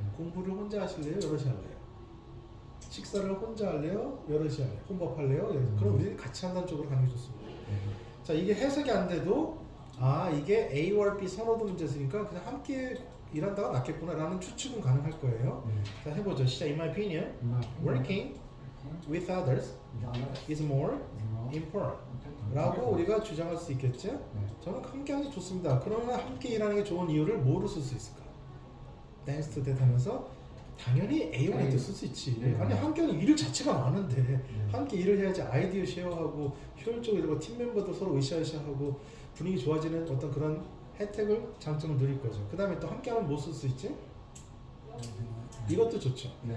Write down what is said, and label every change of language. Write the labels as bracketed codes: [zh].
[ko] 공부를 혼자 하실래요? 여럿이 할래요? 식사를 혼자 할래요? 여럿이 할래요? 혼밥할래요? 그럼 우리는 같이 한다는 쪽으로 가는 게 좋습니다. 자, 이게 해석이 안 돼도 이게 A와 B 선호도 문제였으니까 그냥 함께 일한다가 낫겠구나 라는 추측은 가능할 거예요. 자, 해보죠. 시작. [en] In my opinion, working with others is more important [ko] 라고 우리가 주장할 수 있겠죠? 저는 함께 하는 게 좋습니다. 그러면 함께 일하는 게 좋은 이유를 뭐로 쓸 수 있을까? [en] Thanks to that [ko] 하면서 당연히 A1에 쓸 수 있지. 아니 함께 하는 일 자체가 많은데 함께 일을 해야지 아이디어 쉐어하고 효율적으로 이러고 팀 멤버도 서로 으쌰으쌰하고 분위기 좋아지는 어떤 그런 혜택을 장점을 누릴 거죠. 그 다음에 또 함께 하면 뭐 쓸 수 있지? 이것도 좋죠.